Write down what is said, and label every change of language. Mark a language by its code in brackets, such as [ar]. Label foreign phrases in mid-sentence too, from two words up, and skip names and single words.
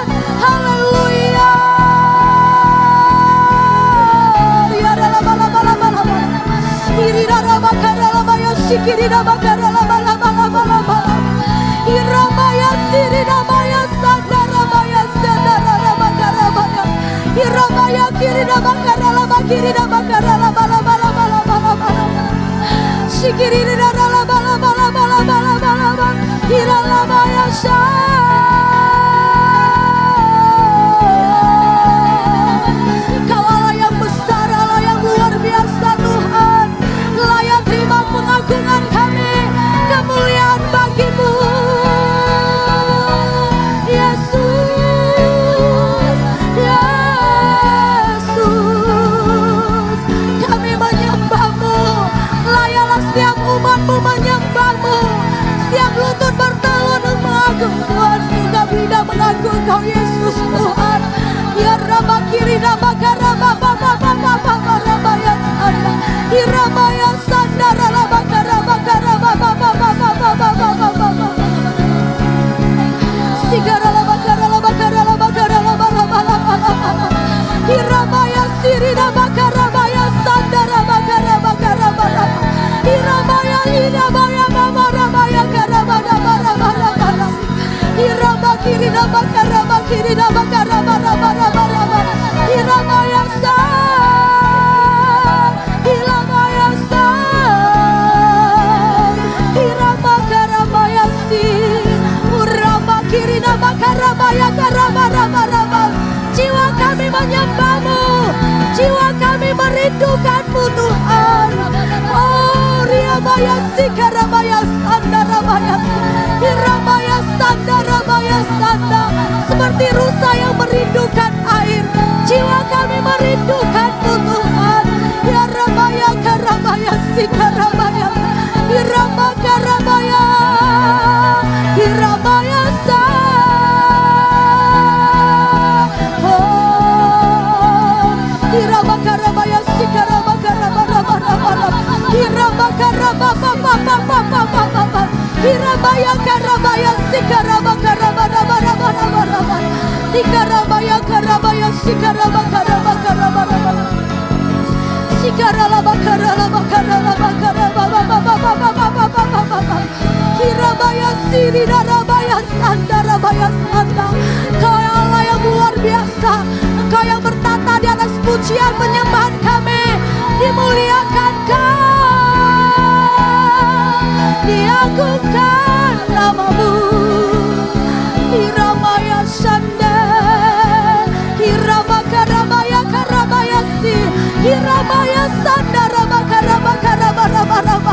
[id] Haleluya. Sikirina bakara la bala bala bala bala. Iramaya sirina maya sandara maya sandara la bakara baya. Iramaya kirina bakara la bakirina bakara la bala bala bala bala bala. Sikirina la bala bala bala bala bala bala. Irala maya sa. Kau Allah yang besar, Allah yang luar biasa Tuhan. Layak terima pengagungan kami, kemuliaan bagi-Mu Yesus, Yesus. Kami menyembah-Mu, layaklah setiap umat-Mu menyembah-Mu. Setiap lutut bertelur mengagung Tuhan, setiap lidah mengagung Kau Yesus Tuhan. Ya Rabba kiri Rabba karaba baba baba baba Rabba ya sanda. Irabaya sanda Rabba karaba karaba baba baba baba baba baba. Sigara Rabba karaba karaba karaba baba baba baba. Irabaya siri Rabba karaba ya sanda Rabba karaba karaba Rabba. Irabaya irabaya baba Rabba ya karaba Rabba Rabba Rabba. Iraba kiri Rabba karaba kiri Rabba karaba Rabba Rabba Rabba. Irabaya sa, Irabaya sa, Iraba karabaya si, Uraba kiri Rabba karaba ya karaba Rabba Rabba. Jiwa kami menyembah-Mu, jiwa kami merindukan-Mu Tuhan. Oh Riabaya si karabaya sanda rabaya, Irabaya sanda rabaya sanda. Seperti rusa yang merindukan air, jiwa kami merindukan-Mu Tuhan. Ya Rabaya karabaya si karabaya, Iraba karabaya, Irabaya sa. Oh, Iraba karabaya si karaba karaba raba raba raba. Iraba karaba baba baba baba baba. Irabaya karabaya si karaba karaba raba raba raba raba. Ikarabaya karabaya si karaba karaba karaba raba. Sikarala bakarala bakarala bakaraba baba baba baba baba baba. Irabaya siri darabaya sanda rabaya sanda. Kau yang Allah yang luar biasa, Engkau yang bertata di atas pujian penyembahan kami. Dimuliakan Kau, diagungkan nama-Mu. Iramaya sanda, Irama karabaya karabaya si, Iramaya sanda raba karaba karaba raba raba.